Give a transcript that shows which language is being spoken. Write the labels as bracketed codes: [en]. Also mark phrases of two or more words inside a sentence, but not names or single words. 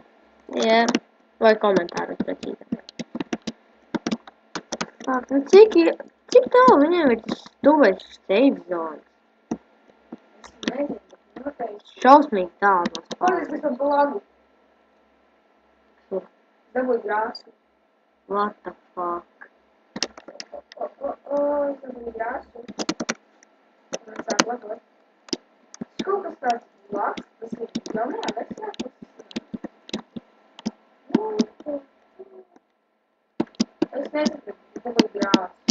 [lv] Jā, vai komentāros precīzāk. Tā, nu cik tālu viņiem ir tas stuvais [en] save zones? [lv] Es nezinu, bet noteikti. Šausmīgi tālu no Ko es spēles. esmu blagu? Kur? Dabūju grāsu. [en] What the fuck? [lv] Es dabūju grāsu. Un sāk lagot. Kaut kas tāds blakus, tas ir jaunajā versijā. Es nesaku, dabūju grāsu.